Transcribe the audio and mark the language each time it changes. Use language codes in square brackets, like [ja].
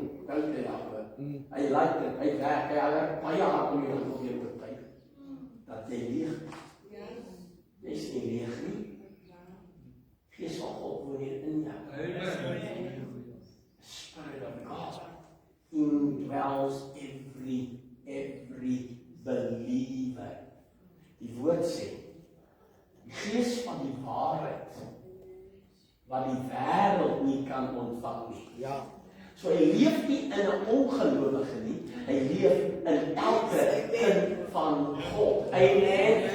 [af] Dank jy daarvoor. Hy like dit, hy werk, hy werk baie hard om jou te probeer oortuig dat jy leeg is. Jy is nie leeg nie. Gees van God woon hier in jou. [en] The Spirit of God indwells every believer. [af] Die woord sê, die gees van die waarheid, wat die wêreld nie kan ontvang nie. Ja. So hy leef nie in 'n ongelowige nie, hy leef in elke kind van God. Amen.